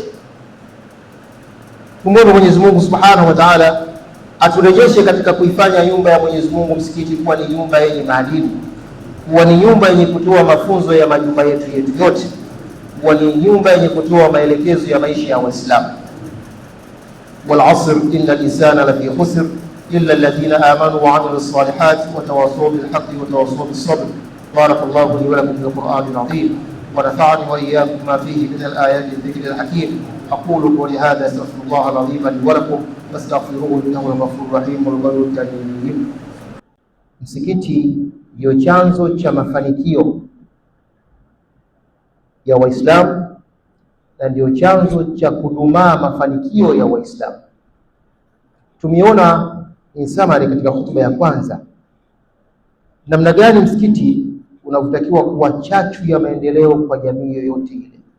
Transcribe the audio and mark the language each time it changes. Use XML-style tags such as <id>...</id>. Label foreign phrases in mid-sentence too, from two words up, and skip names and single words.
<sw>Tumwombe Mwenyezi Mungu</sw> <ar>سبحانه وتعالى</ar> <sw>aturejeshe katika kuifanya nyumba ya Mwenyezi Mungu msikiti kuwa ni nyumba yenye maadili, kuwa ni nyumba yenye kutoa mafunzo ya majumba yetu yote, kuwa ni nyumba yenye kutoa maelekezo ya maisha ya Waislamu.</sw> <ar>والعصر إن الإنسان لفي خسر إلا الذين آمنوا وعملوا الصالحات وتواصوا بالحق وتواصوا بالصبر. بارك الله لي ولكم بالقرآن العظيم ونفعني وإياكم بما فيه من الآيات والذكر الحكيم. أقول قولي هذا أستغفر الله العظيم لي ولكم فاستغفروه إنه هو الغفور الرحيم والبر الكريم.</ar> <sw>Msikiti ndio chanzo cha mafanikio ya Waislamu na ndio chanzo cha kudumaa mafanikio ya Waislamu. Tumeona insamari katika hotuba ya kwanza namna gani msikiti unavyotakiwa kuwa chachu ya maendeleo kwa jamii yoyote ile.</sw>